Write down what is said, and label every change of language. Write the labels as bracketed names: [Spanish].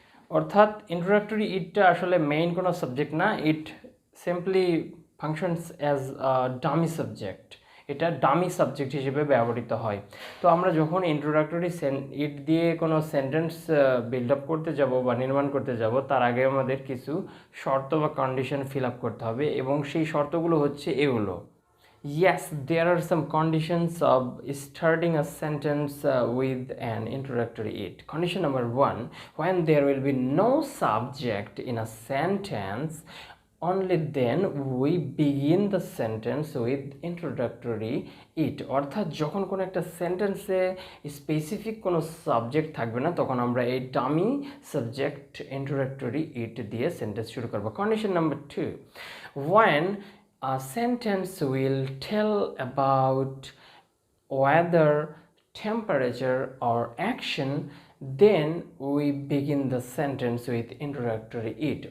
[Bangla] অর্থাৎ ইন্ট্রোডাক্টরি ইটটা আসলে মেইন কোনো সাবজেক্ট না, [English] It simply functions as dummy subject. [Bangla] এটা ডামি সাবজেক্ট হিসেবে ব্যবহৃত হয়। তো আমরা যখন ইন্ট্রোডাক্টরি ইট দিয়ে কোনো সেন্টেন্স বিল্ড আপ করতে যাব বা নির্মাণ করতে যাব, তার আগে আমাদের কিছু শর্ত বা কন্ডিশন ফিল আপ করতে হবে, এবং সেই শর্তগুলো হচ্ছে এগুলো। [English] Yes, there are some conditions of starting a sentence with an introductory it. Condition number 1, when there will be no subject in a sentence, only then we begin the sentence with introductory it. [Bangla] অর্থাৎ যখন কোনো একটা সেন্টেন্সে specific কোনো subject থাকবে না, তখন আমরা এই ডামি সাবজেক্ট introductory it দিয়ে সেন্টেন্স শুরু করব। [English] Condition number 2, when a sentence will tell about weather, temperature or action, then we begin the sentence with introductory it.